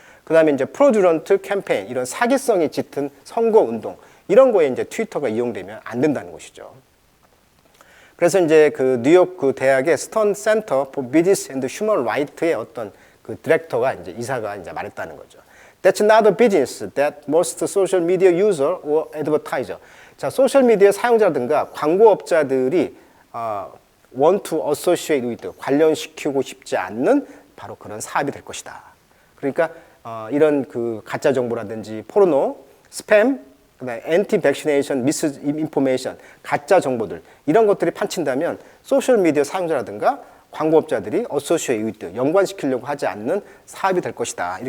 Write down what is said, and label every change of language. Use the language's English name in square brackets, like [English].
[Korean] 그 다음에 이제 프로듀런트 캠페인, 이런 사기성이 짙은 선거 운동, 이런 거에 이제 트위터가 이용되면 안 된다는 것이죠. 그래서 이제 그 뉴욕 그 대학의 스턴 센터 for Business and Human Rights의 어떤 그 디렉터가 이제 이사가 이제 말했다는 거죠. [English] That's not a business that most social media user or advertiser. [Korean] 자, 소셜 미디어 사용자든가 광고업자들이 [English] want to associate with, [Korean] 관련시키고 싶지 않는 바로 그런 사업이 될 것이다. 그러니까 이런 그 가짜 정보라든지 포르노, 스팸, 그다음에 [English] anti vaccination, misinformation, [Korean] 가짜 정보들, 이런 것들이 판친다면 소셜 미디어 사용자라든가 광고업자들이 [English] associate with, [Korean] 연관시키려고 하지 않는 사업이 될 것이다.